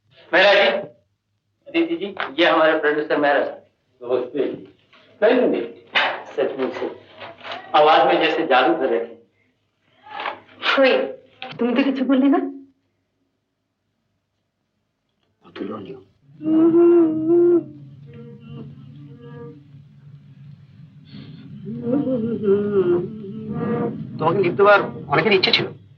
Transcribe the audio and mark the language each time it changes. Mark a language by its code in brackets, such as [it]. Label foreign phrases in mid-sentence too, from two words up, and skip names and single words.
[hi] मेहरा जी, अदिति जी, ये हमारे प्रोड्यूसर मेहरा साहब। नमस्ते जी। नहीं, सचमुच से आवाज में जैसे जादू कर रहे थे। [bn] কই তুমি তো কিছু বললে না? অতুলনীয়। তোমাকে লিখতে দেওয়ার অনেকের ইচ্ছে ছিল।